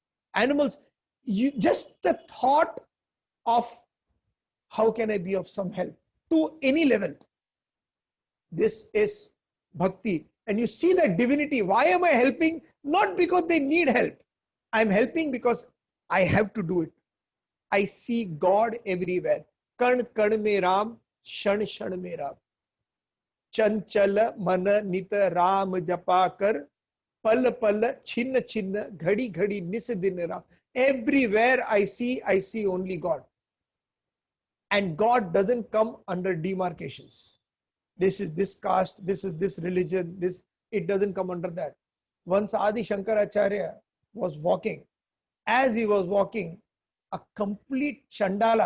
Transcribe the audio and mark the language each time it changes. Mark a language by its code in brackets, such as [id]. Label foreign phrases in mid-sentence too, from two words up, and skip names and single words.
[en] Animals, just the thought of how can I be of some help to any level. This is bhakti. And you see that divinity. Why am I helping? Not because they need help. I'm helping because I have to do it. I see God everywhere. [hi] कण कण में राम, क्षण क्षण में राम. चंचल मना नित राम जपाकर, पल पल छिन्ना छिन्ना, घड़ी घड़ी निस दिन राम. [en] Everywhere I see only God. And God doesn't come under demarcations. This is this caste, this is this religion, this, it doesn't come under that. Once Adi Shankaracharya was walking. As he was walking, a complete Chandala.